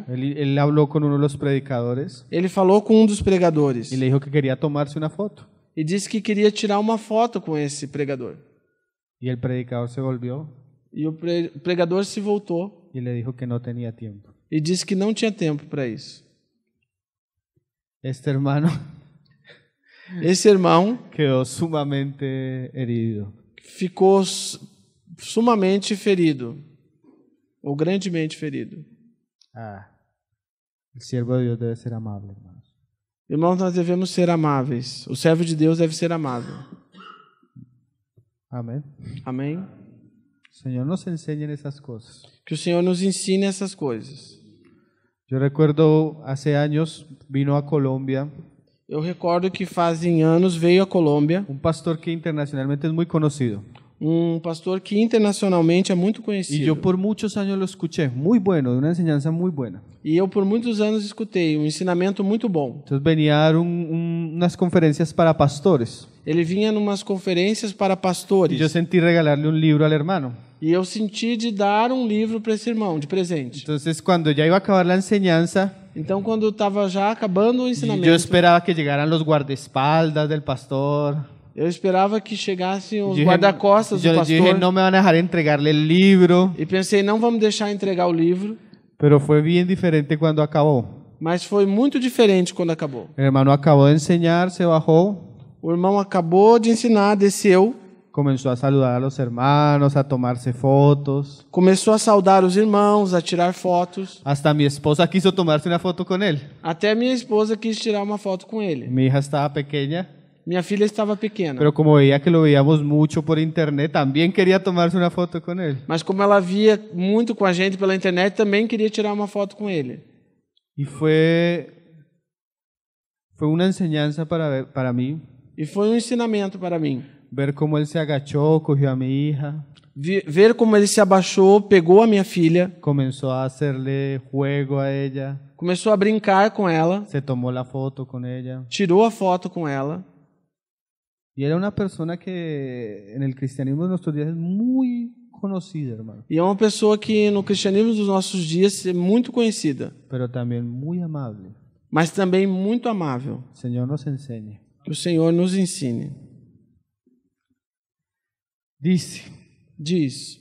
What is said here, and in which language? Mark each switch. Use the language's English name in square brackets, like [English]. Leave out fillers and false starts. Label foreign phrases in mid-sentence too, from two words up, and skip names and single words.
[Spanish] él habló con uno de los predicadores [Portuguese] ele falou com um dos pregadores [Spanish] y le dijo que quería tomarse una foto. [Portuguese] e disse que queria tirar uma foto com esse pregador. [Spanish] Y el predicador se volvió [Portuguese] E o pregador se voltou [Spanish] y le dijo que no tenía tiempo. [Portuguese] e disse que não tinha tempo para isso. [Spanish] Este hermano [Portuguese] Esse irmão [Spanish] quedó sumamente herido. [Portuguese] ficou sumamente ferido, ou grandemente ferido. [Spanish] El siervo de Dios debe ser amable, hermanos. [Portuguese] Irmãos, nós devemos ser amáveis. O servo de Deus deve ser amável. [Spanish] Amén. [Portuguese] Amém? [Spanish] Señor nos enseña esas cosas. [Portuguese] Que o Senhor nos ensine essas coisas. [Spanish] Yo recuerdo hace años vino a Colombia [Portuguese] Eu recordo que fazem anos veio a Colômbia [Spanish] un pastor que internacionalmente es muy conocido. [Portuguese] um pastor que internacionalmente é muito [Spanish] Y [Portuguese] conhecido. [Spanish] yo por muchos años lo escuché, muy bueno, de una enseñanza muy buena. [Portuguese] E eu por muitos anos escutei um ensinamento muito bom. [Spanish] Entonces venía a dar unas conferencias para pastores. [Portuguese] Ele vinha numas conferências para [Spanish] Y yo [Portuguese] pastores. [Spanish] sentí regalarle un libro al hermano. [Portuguese] E eu senti de dar um livro para esse irmão, de presente. [Spanish] Entonces cuando ya iba a acabar la enseñanza, [Portuguese] Então, quando estava já acabando o [Spanish] yo [Portuguese] ensinamento, [Spanish] esperaba que llegaran los guardaespaldas del pastor. [Portuguese] eu esperava que chegassem os [Spanish] Yo [Portuguese] guarda-costas do [Spanish] yo dije, [Portuguese] pastor. [Spanish] no me van a dejar entregarle el libro. [Portuguese] E pensei, não vamos deixar entregar o livro. [Spanish] Pero fue bien diferente cuando acabó. [Portuguese] Mas foi muito diferente quando acabou. [Spanish] El hermano acabó de enseñar, se bajó, [Portuguese] O irmão acabou de ensinar, desceu, [Spanish] comenzó a saludar a los hermanos, a tomarse fotos. [Portuguese] começou a saudar os irmãos, a tirar fotos. [Spanish] Hasta mi esposa quiso tomarse una foto con él. [Portuguese] Até minha esposa quis tirar uma foto com ele. [Spanish] Mi hija estaba pequeña, [Portuguese] Minha filha estava pequena. [Spanish] pero como veía que lo veíamos mucho por internet, también quería tomarse una foto con él. [Portuguese] Mas como ela via muito com a gente pela internet, também queria tirar uma foto com ele. [Spanish] Y fue una enseñanza para mí, [Portuguese] E foi um ensinamento para mim. [Spanish] ver cómo él se agachó, cogió a mi hija, [Portuguese] Ver como ele se abaixou, pegou a minha filha, [Spanish] comenzó a hacerle juego a ella, [Portuguese] começou a brincar com ela, [Spanish] se tomó la foto con ella. [Portuguese] tirou a foto com ela. [Spanish] Y era una persona que en el cristianismo de nuestros días es muy conocida, hermano, [Portuguese] E é uma pessoa que no cristianismo dos nossos dias é muito conhecida, [Spanish] pero también muy amable. [Portuguese] mas também muito amável. [Spanish] El Señor nos enseñe. [Portuguese] Que o Senhor nos ensine. Diz,